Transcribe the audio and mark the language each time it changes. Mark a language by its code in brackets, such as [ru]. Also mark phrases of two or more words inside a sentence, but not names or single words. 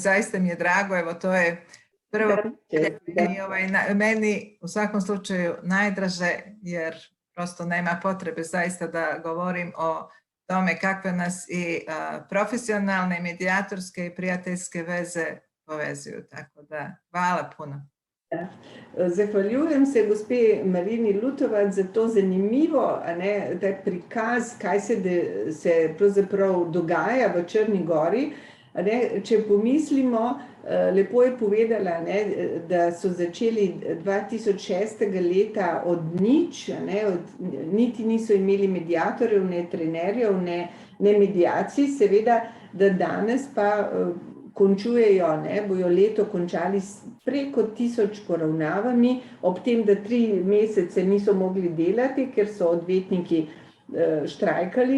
[sr] Zaista mi je drago, evo to je prvo meni u svakom slučaju najdraže, jer prosto nema potrebe zaista da govorim o tome kakve nas i profesionalne, medijatorske i prijateljske veze povezuju. Tako da, hvala puno. [sl] Zahvaljujem se gospe Marini Lutovac za to zanimivo prikaz, kaj se pravzaprav dogaja v Črni Gori. Če pomislimo, lepo je povedala, da so začeli 2006. leta od nič, niti niso imeli medijatorjev, ne trenerjev, ne medijacij, seveda, da danes pa končujejo, bojo leto končali s preko 1000 poravnavami, ob tem, da 3 mesece niso mogli delati, ker so odvetniki štrajkali.